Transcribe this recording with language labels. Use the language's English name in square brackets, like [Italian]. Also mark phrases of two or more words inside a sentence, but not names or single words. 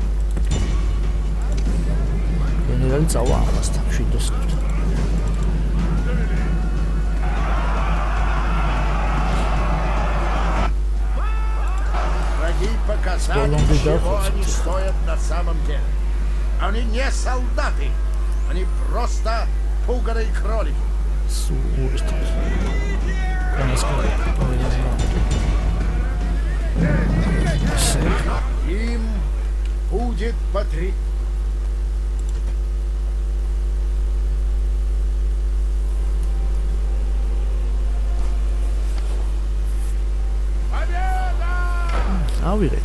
[Georgian] გენერალი წავა ამასთან შვიდოსნოთ. [Russian] Враги показали, чего они стоят на самом деле. Они не солдаты, они просто пуганые кролики. Им будет Победа! [Georgian] ავიღეთ.